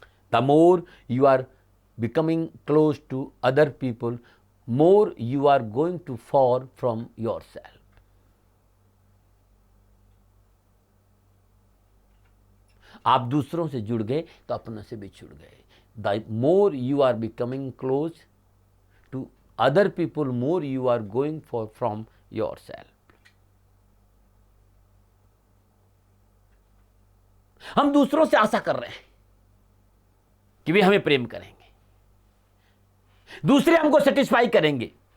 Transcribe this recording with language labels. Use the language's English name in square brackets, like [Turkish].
[English] The more you are becoming close to other people, more you are going to fall from yourself. [Hindi] आप दूसरों से जुड़ गए तो अपनों से बिछुड़ गए। [English] The more you are becoming close to other people, more you are going from yourself. [Hindi] हम दूसरों से आशा कर रहे हैं कि वे हमें प्रेम करेंगे, दूसरे हमको सेटिस्फाई करेंगे।